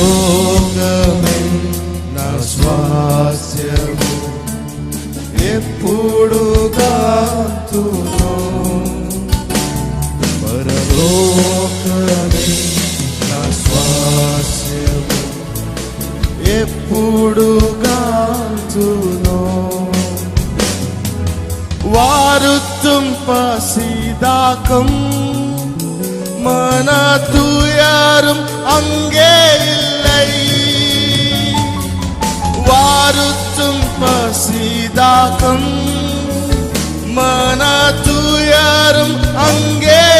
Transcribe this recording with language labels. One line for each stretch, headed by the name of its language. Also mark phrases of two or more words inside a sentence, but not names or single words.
Telugu: లోకమే నా స్వాస్యము, ఎప్పుడు పరలోకమే నా స్వాస్యము ఎప్పుడు గాంతునో
Tamil: வாருத்தும் பசிதாகம் மன துயரும் அங்கே இல்லை வாருத்தும் பசிதாகம் மன துயரும் அங்கே